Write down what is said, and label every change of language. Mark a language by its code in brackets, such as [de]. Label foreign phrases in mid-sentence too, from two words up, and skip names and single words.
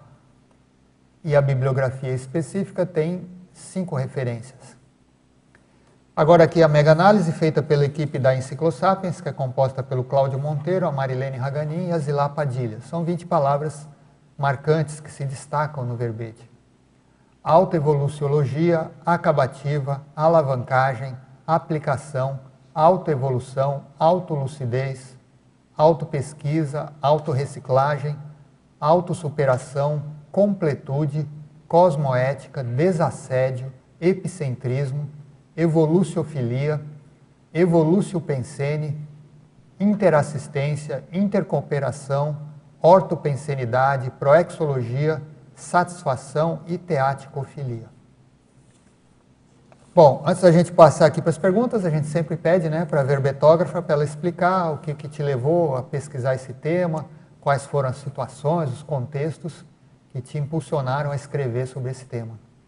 [pt] E a bibliografia específica tem 5 referências. Agora aqui a mega análise feita pela equipe da Enciclosapiens, que é composta pelo Cláudio Monteiro, a Marilene Raganin e a Zilá Padilha. São 20 palavras marcantes que se destacam no verbete. Autoevoluciologia, acabativa, alavancagem, aplicação, autoevolução, autolucidez, autopesquisa, autorreciclagem, autossuperação, completude, cosmoética, desassédio, epicentrismo, evoluciofilia, evoluciopensene, interassistência, intercooperação, ortopensenidade, proexologia, satisfação e teaticofilia. Bom, antes da gente passar aqui para as perguntas, a gente sempre pede, né, para a verbetógrafa, para ela explicar o que te levou a pesquisar esse tema, quais foram as situações, os contextos que te impulsionaram a escrever sobre esse tema.